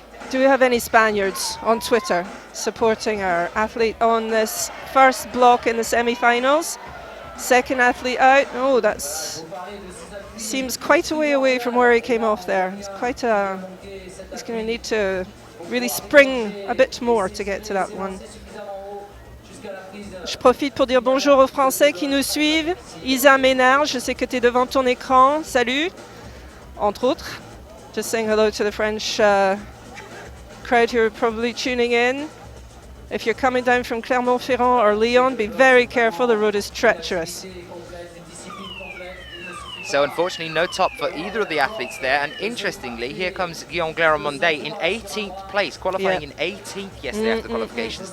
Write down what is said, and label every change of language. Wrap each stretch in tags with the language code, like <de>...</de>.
<en>Do we have any Spaniards on Twitter supporting our athlete on this first block in the semi-finals? Second athlete out. Oh, that's seems quite a way away from where he came off there. It's quite a. He's going to need to really spring a bit more to get to that one.</en> <fr>Je profite pour dire bonjour aux Français qui nous suivent. Isa Ménard, je sais que tu es devant ton écran. Salut, entre autres.</fr> <en>Just saying hello to the French crowd who are probably tuning in. If you're coming down from Clermont-Ferrand or Lyon, be very careful, the road is treacherous. So unfortunately no top for either of the athletes there, and interestingly here comes Guillaume Glaremondet in 18th place, qualifying in 18th yesterday after the qualifications.</en>